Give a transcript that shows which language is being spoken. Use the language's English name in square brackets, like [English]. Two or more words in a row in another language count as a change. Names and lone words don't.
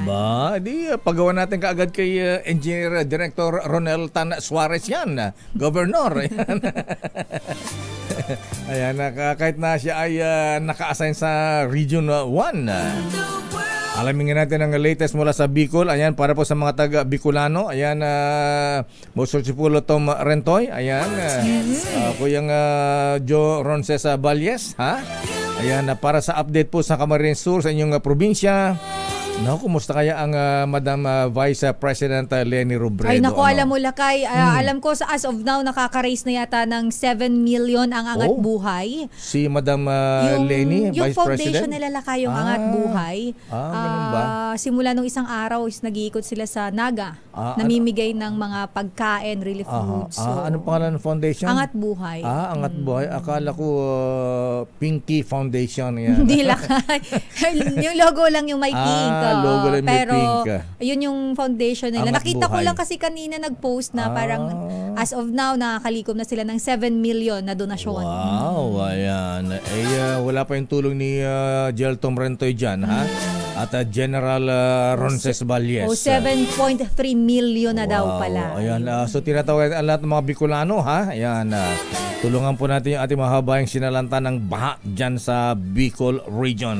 [Filipino] Aba, di pagawa natin kaagad kay Engineer Director Ronel Tan Suarez yan. Governor. Ayan. Ayan, kahit na siya ay naka-assign sa Region 1. Alamin nga natin ang latest mula sa Bicol. Ayan, para po sa mga taga-Bicolano. Ayan, Mosor Chipulo Tom Rentoy. Ayan, Kuyang Joe Ronces Valles. Ha? Ayan, para sa update po sa Camarines Sur sa inyong probinsya. Kumusta kaya ang Madam Vice President Leni Robredo? Ay naku, alam mo Lakay, alam ko [English] as of now [Filipino] nakaka-raise na yata ng 7 million ang Angat Buhay. Si Madam Leni, Vice President? Yung foundation nila Lakay, yung Angat Buhay. Ganun ba? Simula nung isang araw is nag-iikot sila sa Naga. Namimigay ng mga pagkain, [English] relief foods. [Filipino] Anong pangalan ng foundation? Angat Buhay. Angat Buhay. Akala ko Pinky Foundation. Yan. Hindi Lakay. Yung logo lang yung may pink. Logo lang may pero pink. Yun yung foundation nila. Angat Nakita ko Buhay. lang kasi kanina nag-post na parang [English] as of now [Filipino] nakakalikom na sila ng 7 million na donasyon. Wow, ayan. Wala pa yung tulong ni Jel Tom Rentoy dyan, ha? At General Ronces Valles. 7.3 million na daw pala. Ayan, so tinatawag ang lahat ng mga Bicolano, ha? Ayan, tulungan po natin yung ating mahabayang sinalanta ng baha dyan sa Bicol Region.